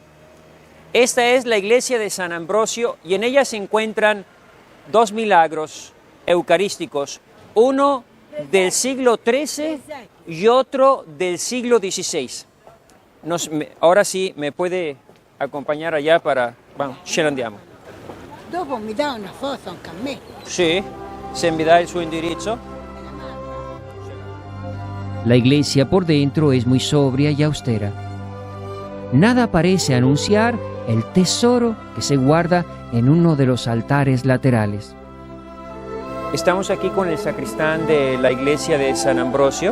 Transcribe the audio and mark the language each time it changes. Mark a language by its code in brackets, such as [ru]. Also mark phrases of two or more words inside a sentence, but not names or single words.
[es] Esta es la iglesia de San Ambrosio y en ella se encuentran dos milagros eucarísticos, uno del siglo XIII y otro del siglo XVI. Ahora sí me puede acompañar allá para... Vamos, [it] ce ne andiamo. Dopo mi dà una foto anche a me. Sì, se mi dà il suo indirizzo. [es] La iglesia por dentro es muy sobria y austera. Nada parece anunciar el tesoro que se guarda en uno de los altares laterales. Estamos aquí con el sacristán de la iglesia de San Ambrosio.